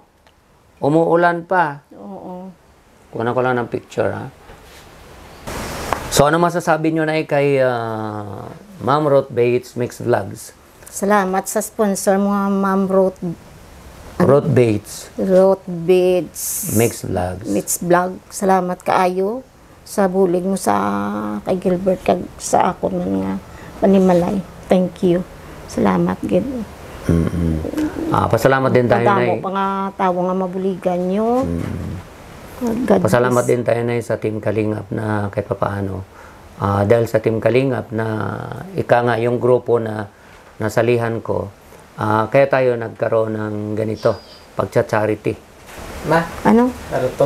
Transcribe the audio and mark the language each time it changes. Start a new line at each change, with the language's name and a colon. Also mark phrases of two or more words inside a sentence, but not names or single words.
Filipino: umuulan pa. Oo. Kunan ko lang ng picture, ha? So, ano masasabi nyo na kay Ma'am Ruth Bates Mixed Vlogs? Salamat sa sponsor mga Ma'am Ruth Bates Bates Mixed Vlogs. Mixed Vlog.
Hiligaynon: Salamat kaayo sa bulig mo sa kay Gilbert kag sa ako man nga panimalay.
English: Thank you.
Hiligaynon: Salamat gid.
Filipino: Pasalamat din tayo,
Hiligaynon: Madamo
Filipino: Nay.
Hiligaynon: pa nga tawo nga mabuligan nyo. God
Filipino: Pasalamat bless. din tayo, Nay, sa Team Kalingap na kahit papaano. Dahil sa Team Kalingap na ika nga yung grupo na nasalihan ko, kaya tayo nagkaroon ng ganito, pagcha-charity. Ma, Ano? Naruto.